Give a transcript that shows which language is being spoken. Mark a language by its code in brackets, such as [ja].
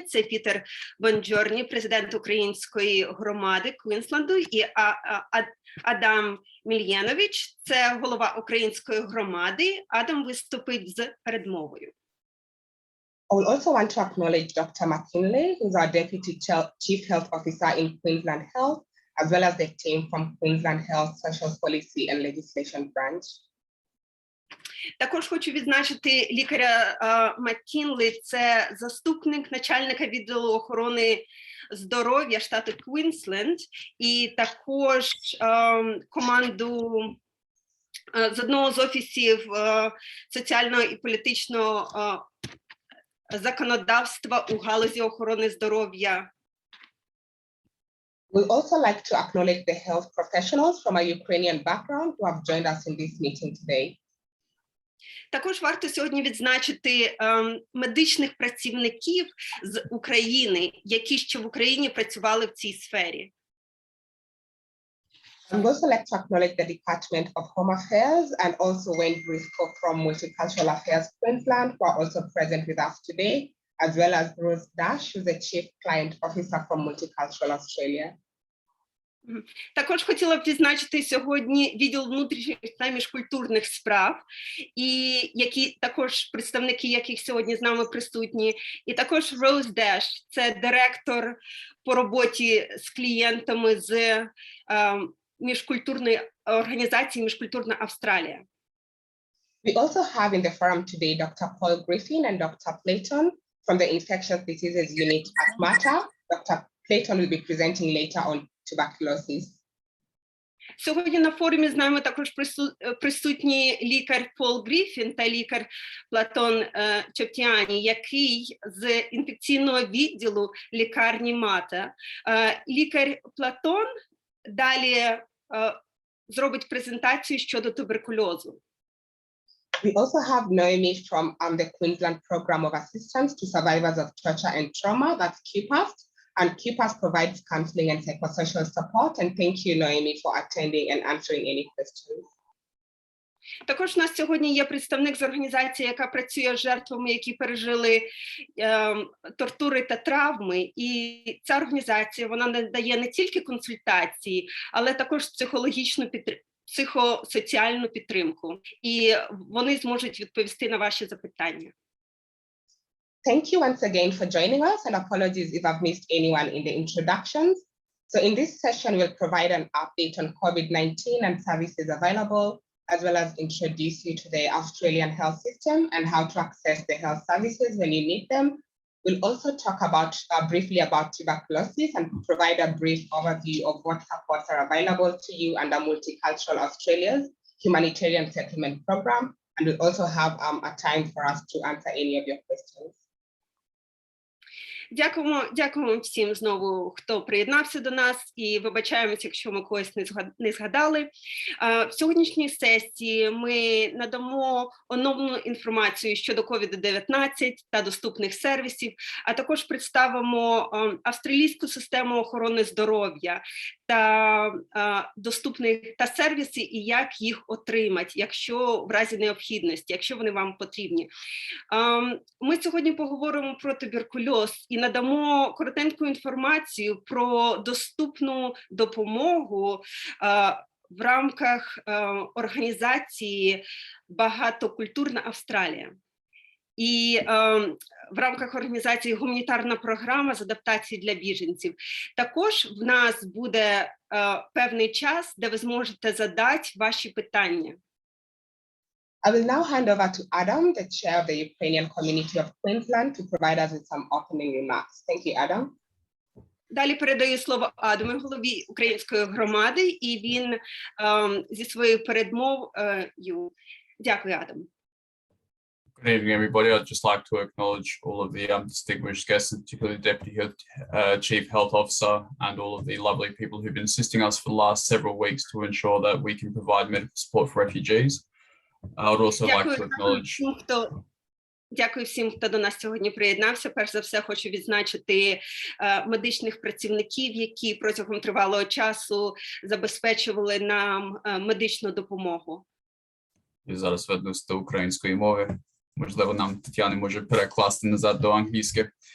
[uk] Це Пітер Бонджорні, президент української громади Квінсленду, і Адам Мільєнович, це голова української громади. Адам виступить з передмовою. [en] I will also want to acknowledge Dr. McKinley, who's our Deputy Chief Health Officer in Queensland Health, as well as the team from Queensland Health Social Policy and Legislation Branch. [uk] Також хочу відзначити лікаря Маккінлі, це заступник начальника відділу охорони здоров'я штату Квінсленд, і також команду з одного з офісів соціального і політичного законодавства у галузі охорони здоров'я. [en] We'd also like to acknowledge the health professionals from a Ukrainian background who have joined us in this meeting today. [uk] Також варто сьогодні відзначити медичних працівників з України, які ще в Україні працювали в цій сфері. [en] I'd also like to acknowledge the Department of Home Affairs and also Wayne Briscoe from Multicultural Affairs Queensland, who are also present with us today, as well as Rose Dash, who's the Chief Client Officer from Multicultural Australia. [uk] Також хотіла б відзначити сьогодні відділ внутрішніх та міжкультурних справ, і представники яких сьогодні з нами присутні, і також Rose Dash, це директор по роботі з клієнтами з міжкультурної організації «Міжкультурна Австралія». [en] We also have in the forum today Dr. Paul Griffin and Dr. Blatant from the Infectious Diseases Unit at Mater. Dr. Blatant will be presenting later on tuberculosis. [uk] Сьогодні на форумі з нами також присутні лікар Пол Гріфін та лікар Платон Чоптіані, який з інфекційного відділу лікарні Мата. Лікар Платон далі зробить презентацію щодо туберкульозу. [en] We also have Noemi from the Queensland Program of Assistance to Survivors of Torture and Trauma, that's QPAST, and QPAST provides counseling and psychosocial support. And thank you, Noemi, for attending and answering any questions. [uk] Також у нас сьогодні є представник з організації, яка працює з жертвами, які пережили тортури та травми. І ця організація, вона надає не тільки консультації, але також психосоціальну підтримку. І вони зможуть відповісти на ваші запитання. [en] Thank you once again for joining us, and apologies if I've missed anyone in the introductions. So in this session, we'll provide an update on COVID-19 and services available, as well as introduce you to the Australian health system and how to access the health services when you need them. We'll also talk about briefly about tuberculosis and provide a brief overview of what supports are available to you under Multicultural Australia's humanitarian settlement program. And we'll also have a time for us to answer any of your questions. [uk] Дякуємо всім знову, хто приєднався до нас, і вибачаємося, якщо ми когось не згадали. В сьогоднішній сесії ми надамо оновлену інформацію щодо COVID-19 та доступних сервісів, а також представимо австралійську систему охорони здоров'я та доступних та сервіси, і як їх отримати, якщо в разі необхідності, якщо вони вам потрібні. Ми сьогодні поговоримо про туберкульоз і надамо коротеньку інформацію про доступну допомогу в рамках організації «Багатокультурна Австралія». І в рамках організації гуманітарна програма з адаптації для біженців. Також в нас буде певний час, де ви зможете задати ваші питання. [en] I will now hand over to Adam, the chair of the Ukrainian community of Queensland, to provide us with some opening remarks. Thank you, Adam. [uk] Далі передаю слово Адаму, голові української громади, і він зі своєю передмовою. Дякую, Адам. [en] Good evening, everybody. I'd just like to acknowledge all of the distinguished guests, particularly the Deputy Chief Health Officer and all of the lovely people who've been assisting us for the last several weeks to ensure that we can provide medical support for refugees. I would also like to acknowledge... [uk] Дякую всім, хто до нас сьогодні приєднався. Перш за все, хочу відзначити медичних працівників, які протягом тривалого часу забезпечували нам медичну допомогу. І зараз веду української мови. Можливо, нам Тетяна може перекласти назад до англійської.